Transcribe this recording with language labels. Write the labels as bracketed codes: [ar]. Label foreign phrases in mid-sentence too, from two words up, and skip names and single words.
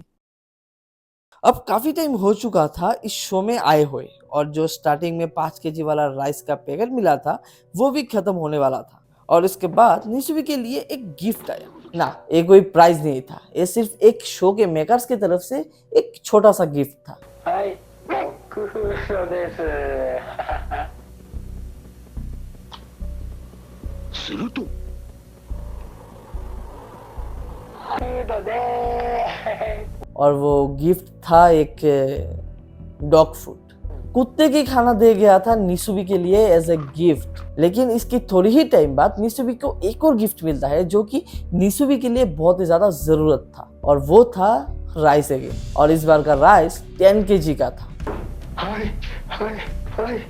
[hi] अब काफी टाइम हो चुका था इस शो में आए हुए और जो स्टार्टिंग में 5 केजी वाला राइस का पैकेट मिला था वो भी खत्म होने वाला था और इसके बाद निसुबी के लिए एक गिफ्ट आया। ना, ये कोई प्राइज नहीं था, ये सिर्फ एक शो के मेकर्स की तरफ से एक छोटा सा गिफ्ट था। [ja] はい、工夫書です。するとフードで [hi] और वो गिफ्ट था एक [en] dog food, [hi] कुत्ते की खाना दे गया था निसुबी के लिए [en] as a gift. [hi] लेकिन इसकी थोड़ी ही टाइम बाद निसुबी को एक और गिफ्ट मिलता है जो कि निसुबी के लिए बहुत ही ज्यादा जरूरत था और वो था [en] rice again, [hi] और इस बार का राइस 10 केजी का था। [ja] はいはいはい。